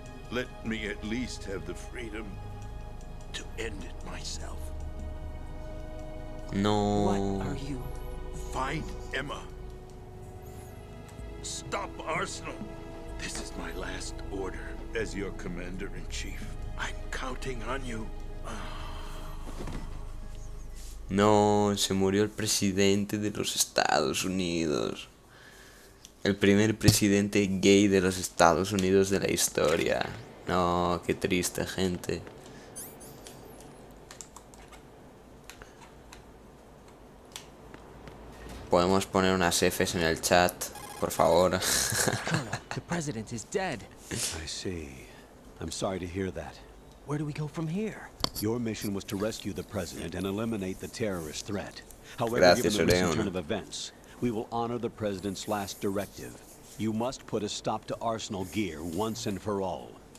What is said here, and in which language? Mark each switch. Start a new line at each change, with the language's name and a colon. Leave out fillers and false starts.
English: Let me at least have the freedom to end it myself. No. What are you? Find Emma. Stop Arsenal. This is my last order as your commander-in-chief. I'm counting on you.
Spanish: No, se murió el presidente de los Estados Unidos. El primer presidente gay de los Estados Unidos de la historia. No, qué triste, gente. Podemos poner unas Fs en el chat, por favor.
English: Colonel, the president is dead. I see. I'm sorry to hear that. Where do we go from here? Your mission was to rescue the president and eliminate the terrorist threat. However,
Spanish: Gracias,
English: given the recent
Spanish: Oreon.
English: turn of events, we will honor the president's last directive. You must put a stop to Arsenal gear once and for all.